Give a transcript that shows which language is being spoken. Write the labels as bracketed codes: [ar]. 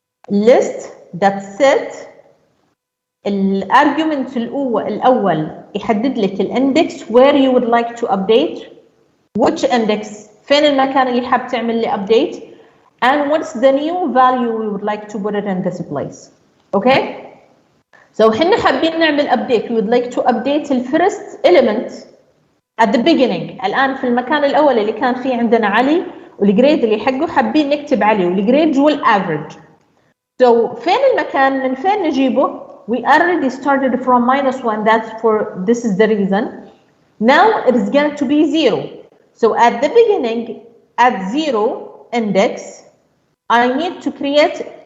[en] List that set [ar] الارجيومنت الاول يحدد لك الاندكس [en] where you would like to update, which index [ar] فين المكان اللي حاب تعمل لي [en] update, and what's the new value we would like to put it in this place. Okay, so [ar] حنا حابين نعمل [en] update. We would like to update the first element at the beginning. [ar] الآن في المكان الأول اللي كان فيه عندنا علي والجريد اللي حقه حابين نكتب علي والجريد والافريج. [en] So [ar] فين المكان من فين نجيبه؟ [en] We already started from -1. That's for this is the reason. Now it is going to be 0. So at the beginning, at 0 index, I need to create.